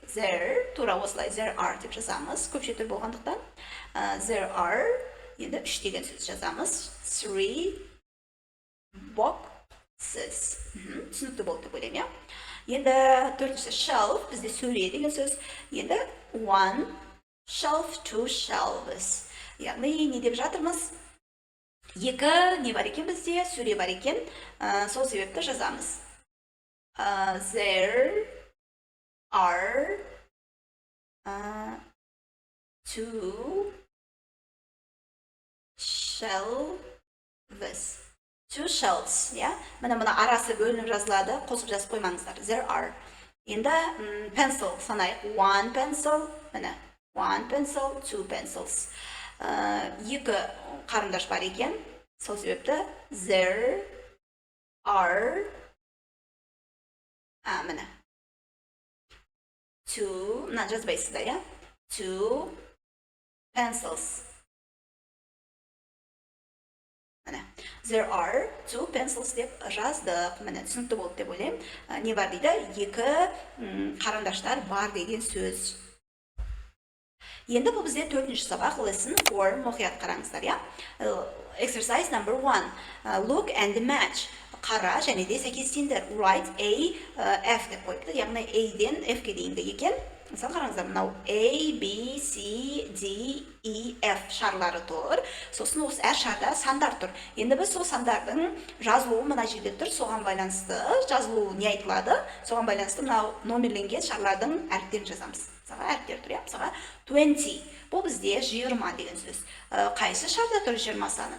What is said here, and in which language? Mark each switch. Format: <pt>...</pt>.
<kk>There, тура осылай there are деп жазамыз, көпшетір болғандықтан. There are, енді 3 деген сөз жазамыз.</kk> <en>3 boxes.</en> <kk>Түсінікті болды деп ойлаймын, иә? Енді төртінші shelf, бізде сөре деген сөз. Енді</kk> <en>1 shelf, 2 shelves.</en> <kk>Яғни не деп жатырмыз? Екі не бар екен бізде? Сөре бар екен. Сол себепті жазамыз.</kk> <en>There are 2 shelves. 2 shelves, иә?</en> <kk>Мына арасы бөлініп жазылады, қосып жазып қоймаңыздар.</kk> <en>There are.</en> <kk>Енді pencil санайық.</kk> <en>1 pencil, міне 1 pencil, 2 pencils.</en> <kk>Екі қарындаш бар екен. Сол себепті there are міне 2, мына жазбайсыздар, иә?</kk> <en>2 pencils. Міне there are 2 pencils</en> <kk>деп жаздық. Міне түсінікті болды деп ойлаймын. Не бар дейді? Екі қарындаштар бар деген сөз. Енді бұл бізде төртінші сабақ, lesson 4, мұқият қараңыздар, иә?</kk> <en>Exercise number 1. Look and match.</en> <kk>Қара және де сәйкестендір.</kk> <en>Write A, F</en> <kk>деп қойыпты. Яғни A-ден F-ке дейінгі екен. Мысалы қараңыздар, мынау A, B, C, D, E, F шарлары тұр. Сосын осы әр шарда сандар тұр. Енді біз сол сандардың жазылуы мына жерде тұр. Соған байланысты жазылуы не айтылады? Соған байланысты мынау номерленген шарлардың әріптерін жазамыз. Мысалға әріптер тұр, мысалға 20. Бұл бізде 20 деген сөз. Қайсы шарда тұр 20 саны?</kk>